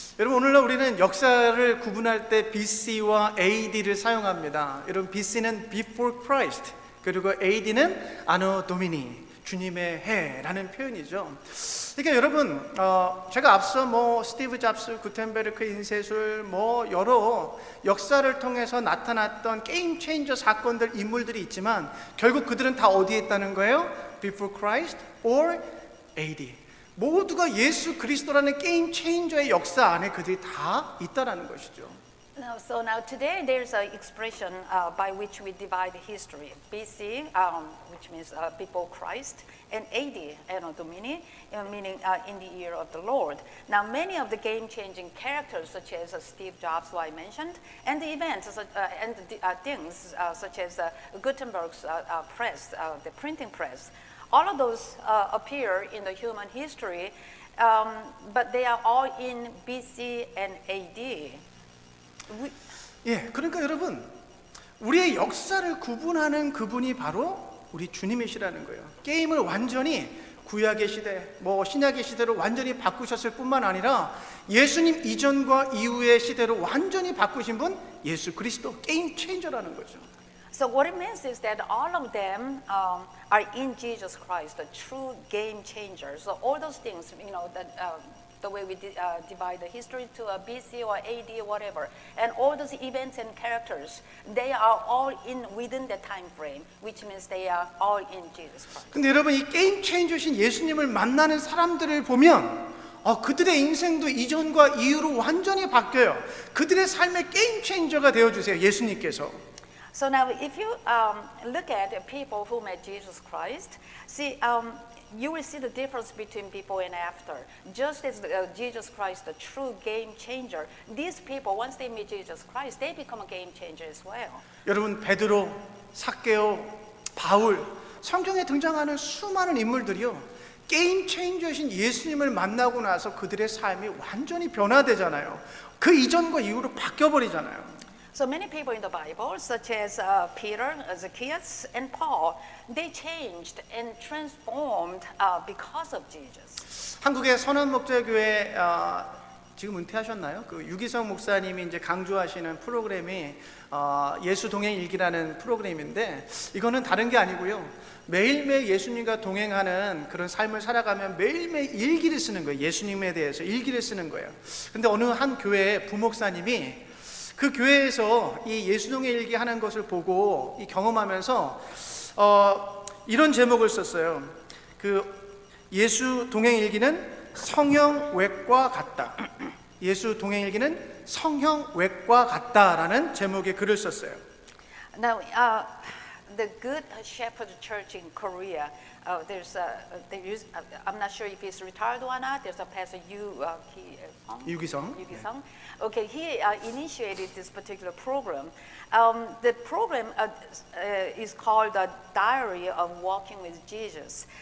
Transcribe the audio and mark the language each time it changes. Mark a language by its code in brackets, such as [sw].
[ko] 여러분 오늘날 우리는 역사를 구분할 때 BC와 AD를 사용합니다. 여러분 BC는 [en] Before Christ [ko] 그리고 AD는 Anno Domini 주님의 해라는 표현이죠. 그러니까 여러분 제가 앞서 스티브 잡스, 구텐베르크 인쇄술 여러 역사를 통해서 나타났던 게임 체인저 사건들 인물들이 있지만 결국 그들은 다 어디에 있다는 거예요? [en] Before Christ or AD. [ko] 모두가 예수 그리스도라는 게임 체인저의 역사 안에 그들이 다 있다라는 것이죠. [en] So now today there's an expression by which we divide history. BC, which means before Christ, and AD, Anno Domini, meaning in the year of the Lord. Now many of the game-changing characters, such as Steve Jobs, who I mentioned, and the events and the things such as Gutenberg's press, the printing press, all of those appear in the human history, but they are all in BC and AD. [ko] 예, 그러니까 여러분 우리의 역사를 구분하는 그분이 바로 우리 주님이시라는 거예요. 게임을 완전히 구약의 시대, 신약의 시대로 완전히 바꾸셨을 뿐만 아니라 예수님 이전과 이후의 시대로 완전히 바꾸신 분 예수 그리스도 게임 체인저라는 거죠. [en] So what it means is that all of them are in Jesus Christ, the true game changer. So all those things, that the way we divide the history to a BC or AD or whatever, and all those events and characters, they are all within the time frame, which means they are all in Jesus Christ. [ko] 근데 여러분 이 게임 체인저신 예수님을 만나는 사람들을 보면 그들의 인생도 이전과 이후로 완전히 바뀌어요. 그들의 삶의 게임 체인저가 되어 주세요. 예수님께서. [en] So now, if you look at people who met Jesus Christ, see, you will see the difference between before and after. Just as Jesus Christ, the true game changer, these people, once they meet Jesus Christ, they become a game changer as well. [ko] 여러분 베드로, 삭개오, 바울, 성경에 등장하는 수많은 인물들이요. 게임 체인저신 예수님을 만나고 나서 그들의 삶이 완전히 변화되잖아요. 그 이전과 이후로 바뀌어 버리잖아요. [en] So many people in the Bible, such as Peter, Zacchaeus, and Paul, they changed and transformed because of Jesus. [ko] 한국의 선한목자교회 지금 은퇴하셨나요? 그 유기성 목사님이 이제 강조하시는 프로그램이 예수 동행 일기라는 프로그램인데 이거는 다른 게 아니고요. 매일매일 예수님과 동행하는 그런 삶을 살아가면 매일매일 일기를 쓰는 거예요. 예수님에 대해서 일기를 쓰는 거예요. 근데 어느 한 교회의 부목사님이 그 교회에서 이 예수동의 일기 하는 것을 보고 경험하면서 이런 제목을 썼어요. 그 예수 동행 일기는 성형외과 같다. 예수 동행 일기는 성형외과 같다라는 제목의 글을 썼어요. [en] Now, the Good Shepherd Church in Korea, I'm not sure if he's retired or not. There's a pastor [ko] 유기성. [en] Okay, he initiated this particular program. The program is called the Diary of Walking with Jesus.